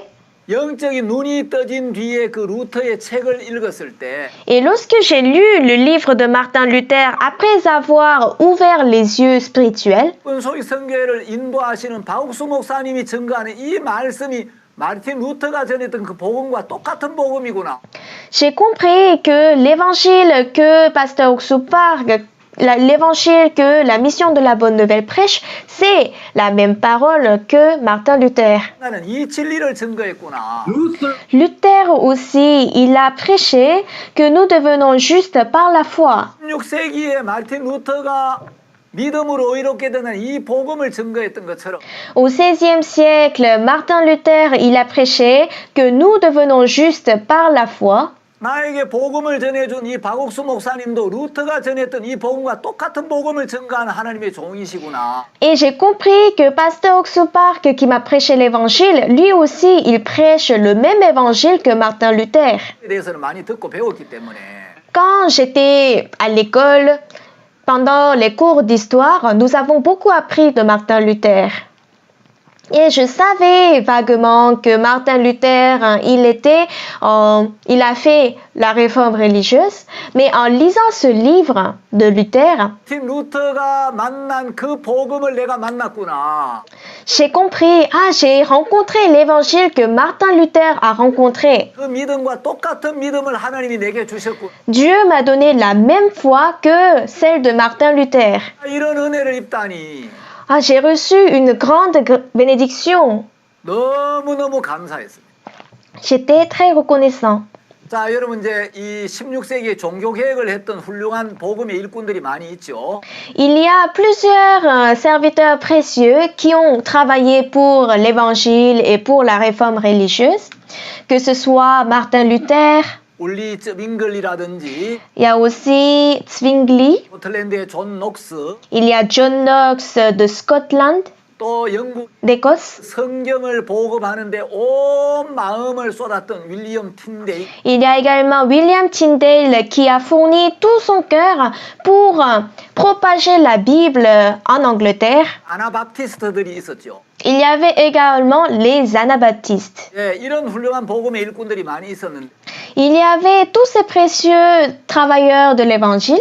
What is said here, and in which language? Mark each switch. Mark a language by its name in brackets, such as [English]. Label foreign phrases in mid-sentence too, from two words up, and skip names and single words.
[Korean] 영적인 눈이 떠진 뒤에 그 루터의 책을 읽었을 때 [French] Et lorsque j'ai lu le livre de Martin Luther, après avoir ouvert les yeux spirituels, [Korean] 소위 선교회를 인도하시는 박옥수 목사님이 증거하는 이 말씀이 마르틴 루터가 전했던 그 복음과 똑같은 복음이구나. [French] j'ai compris que l'évangile que Pasteur Oxou l'évangile que la mission de la bonne nouvelle prêche, c'est la même parole que Martin Luther. [Korean] 나는 이 진리를 증거했구나. [French] Luther aussi, il a prêché que nous devenons justes par la foi. [Korean] 16세기에 마틴 루터가 믿음으로 의롭게 되는 이 복음을 증거했던 것처럼 [French] Au XVIe siècle, Martin Luther, il a prêché que nous devenons justes par la foi. [Korean] 나에게 복음을 전해준 이 박옥수 목사님도 루터가 전했던 이 복음과 똑같은 복음을 증거하는 하나님의 종이시구나. [French] Et j'ai compris que Pasteur Oxopark, qui m'a prêché l'évangile, lui aussi, il prêche le même évangile que Martin Luther. [Korean] 에 대해서는 많이 듣고 배웠기 때문에 [French] Quand j'étais à l'école, pendant les cours d'histoire, nous avons beaucoup appris de Martin Luther. Et je savais vaguement que Martin Luther, il a fait la réforme religieuse, mais en lisant ce livre de Luther, [Korean] 마틴 루터가 만난 그 복음을 내가 만났구나. [French] j'ai compris, j'ai rencontré l'évangile que Martin Luther a rencontré. [Korean] 그 믿음과 똑같은 믿음을 하나님이 내게 주셨고 [French] Dieu m'a donné la même foi que celle de Martin Luther. [Korean] 이런 은혜를 입다니 [French] J'ai reçu une grande bénédiction. [Korean] 너무너무 감사했습니다. [French] J'étais très reconnaissant. [Korean] 자, 여러분 이제 이 16세기에 종교 개혁을 했던 훌륭한 복음의 일꾼들이 많이 있죠. [French] Il y a plusieurs serviteurs précieux qui ont travaillé pour l'évangile et pour la réforme religieuse, que ce soit Martin Luther, [Korean] 울리 윙글리라든지 [French] il y a aussi Zwingli, [Korean] 스코틀랜드의 존 녹스, [French] il y a John Knox de Scotland, [Korean] 또 영국 [French] d'Écosse, [Korean] 성경을 보급하는데 온 마음을 쏟았던 윌리엄 틴데이, [French] il y a également William Tyndale qui a fourni tout son cœur pour propager la Bible en Angleterre. [Korean] 아나바프티스트들이 있었죠. [French] Il y avait également les anabaptistes. [Korean] 예, 이런 훌륭한 복음의 일꾼들이 많이 있었는데 [French] Il y avait tous ces précieux travailleurs de l'évangile.